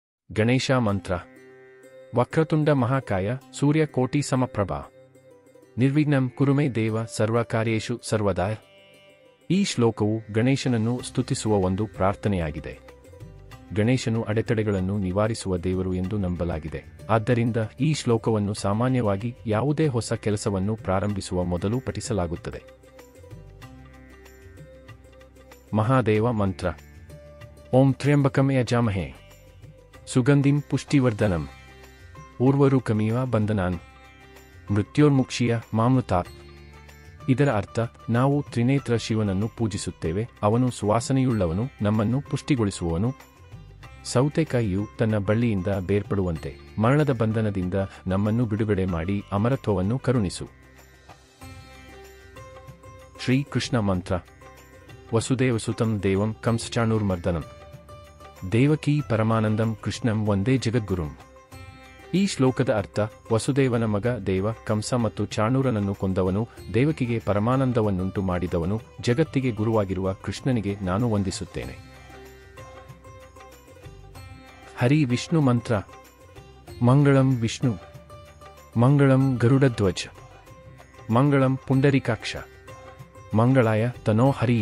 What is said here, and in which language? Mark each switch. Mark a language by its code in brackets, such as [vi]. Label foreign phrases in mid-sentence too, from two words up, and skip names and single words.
[kn] ಗಣೇಶ ಮಂತ್ರ. [sa] ವಕ್ರತುಂಡ ಮಹಾಕಾಯ ಸೂರ್ಯಕೋಟಿ ಸಮಪ್ರಭಾ ನಿರ್ವಿಘ್ನಂ ಕುರುಮೇ ದೇವ ಸರ್ವಕಾರ್ಯೇಷು ಸರ್ವದಾ. [kn] ಈ ಶ್ಲೋಕವು ಗಣೇಶನನ್ನು ಸ್ತುತಿಸುವ ಒಂದು ಪ್ರಾರ್ಥನೆಯಾಗಿದೆ. ಗಣೇಶನು ಅಡೆತಡೆಗಳನ್ನು ನಿವಾರಿಸುವ ದೇವರು ಎಂದು ನಂಬಲಾಗಿದೆ. ಆದ್ದರಿಂದ ಈ ಶ್ಲೋಕವನ್ನು ಸಾಮಾನ್ಯವಾಗಿ ಯಾವುದೇ ಹೊಸ ಕೆಲಸವನ್ನು ಪ್ರಾರಂಭಿಸುವ ಮೊದಲು ಪಠಿಸಲಾಗುತ್ತದೆ. ಮಹಾದೇವ ಮಂತ್ರ. [sa] ಓಂ ತ್ರ್ಯಂಬಕಂ ಯಜಾಮಹೇ ಸುಗಂಧಿಂ ಪುಷ್ಟಿವರ್ಧನಂ ಊರ್ವರುಕಮಿವ ಬಂಧನಾನ್ ಮೃತ್ಯೋರ್ಮುಕ್ಷಿಯ ಮಾಮೃತಾತ್. [kn] ಇದರ ಅರ್ಥ, ನಾವು ತ್ರಿನೇತ್ರ ಶಿವನನ್ನು ಪೂಜಿಸುತ್ತೇವೆ. ಅವನು ಸುವಾಸನೆಯುಳ್ಳವನು, ನಮ್ಮನ್ನು ಪುಷ್ಟಿಗೊಳಿಸುವವನು. ಸೌತೆಕಾಯಿಯು ತನ್ನ ಬಳ್ಳಿಯಿಂದ ಬೇರ್ಪಡುವಂತೆ ಮರಣದ ಬಂಧನದಿಂದ ನಮ್ಮನ್ನು ಬಿಡುಗಡೆ ಮಾಡಿ ಅಮರತ್ವವನ್ನು ಕರುಣಿಸು. ಶ್ರೀ ಕೃಷ್ಣ ಮಂತ್ರ. [sa] ವಸುದೇವಸುತಂ ದೇವಂ ಕಂಸಚಾಣೂರ್ಮರ್ದನಂ ದೇವಕೀ ಪರಮಾನಂದಂ ಕೃಷ್ಣಂ ವಂದೇ ಜಗದ್ಗುರುಂ. [kn] ಈ ಶ್ಲೋಕದ ಅರ್ಥ, ವಸುದೇವನ ಮಗ ದೇವ ಕಂಸ ಮತ್ತು ಚಾಣೂರನನ್ನು ಕೊಂದವನು, ದೇವಕಿಗೆ ಪರಮಾನಂದವನ್ನುಂಟು ಮಾಡಿದವನು, ಜಗತ್ತಿಗೆ ಗುರುವಾಗಿರುವ ಕೃಷ್ಣನಿಗೆ ನಾನು ವಂದಿಸುತ್ತೇನೆ. ಹರಿ ವಿಷ್ಣು ಮಂತ್ರ. [sa] ಮಂಗಳಂ ವಿಷ್ಣು ಮಂಗಳಂ ಗರುಡಧ್ವಜ ಮಂಗಳಂ ಪುಂಡರೀಕಾಕ್ಷ ಮಂಗಳಾಯ ತನೋ ಹರಿ.